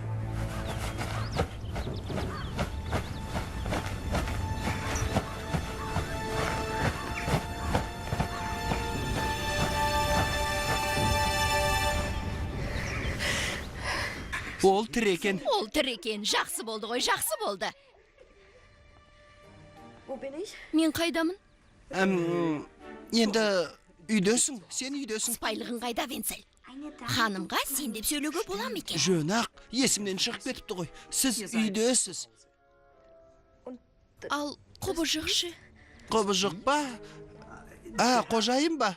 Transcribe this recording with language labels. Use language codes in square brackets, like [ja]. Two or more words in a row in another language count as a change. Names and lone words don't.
[kk] Ол тірі екен. Ол тірі екен, жақсы болды ғой, жақсы болды. [de] Wo bin ich? [kk] Мен қайдамын? Енді үйдесің, сен үйдесің. Спайлығын қайда, Венцель? Ханымға сен деп сөйлеуге болам екен. Жөнақ, есімнен шығып кетіпті ғой. Сіз үйдесіз. Ал құбыжықшы? Құбыжық ба? Қожайын ба?